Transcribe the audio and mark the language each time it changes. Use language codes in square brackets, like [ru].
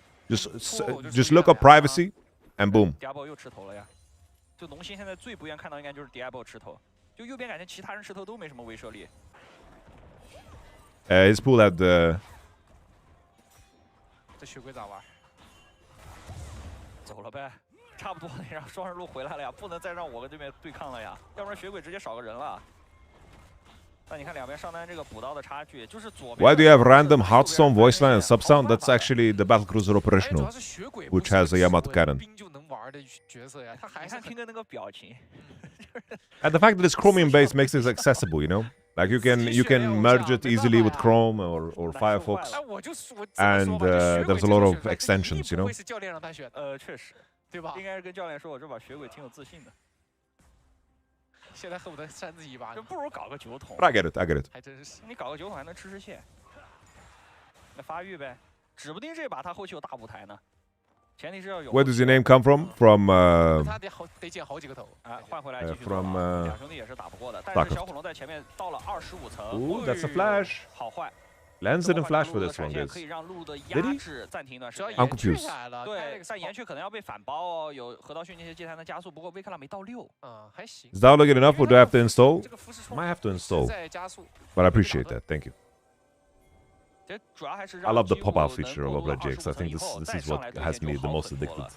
[en] Just look up privacy, and boom. [zh] Diablo 又吃头了呀。就农心现在最不愿看到应该就是 Diablo 吃头，就右边感觉其他人吃头都没什么威慑力。 [en] His pool had [zh] 这血鬼咋玩？走了呗，差不多得让双人路回来了呀，不能再让我跟对面对抗了呀，要不然血鬼直接少个人了。那你看两边上单这个补刀的差距，就是左边。 [en] Why do you have random Hearthstone voice line and sub sound? That's actually the battlecruiser operational, which has a Yamato cannon. [zh] 兵就能玩的角色呀，他还看听哥那个表情。 [en] And the fact that it's Chromium based makes it accessible, you know? Like you can merge it easily with Chrome or Firefox, and there's a lot of extensions, you know. [zh] 是教练让他选，确实，对吧？应该是跟教练说，我这把血鬼挺有自信的。现在恨不得扇自己一巴。这不如搞个酒桶。 [en] But I get it. [zh] 还真是。你搞个酒桶还能吃线。那发育呗，指不定这把他后期有大舞台呢。前提是要有。 [en] Where does your name come from? From [zh] 他得捡好几个头。换回来继续。 [en] From [zh] 两兄弟也是打不过的，但是小火龙在前面到了25层。 [en] Ooh, that's a flash. [zh] 好坏。 [en] Lens didn't flash for this one, guys. [zh] 可以让露露的压制暂停一段时间。 [en] I'm confused. [zh] 对，但岩雀可能要被反包哦，有河道训那些接弹的加速，不过威克拉没到6。还行。 [en] Is download good enough, or do I have to install? Might have to install. But I appreciate that. Thank you. I love the pop out feature of operagx. I think this is what has me the most addicted.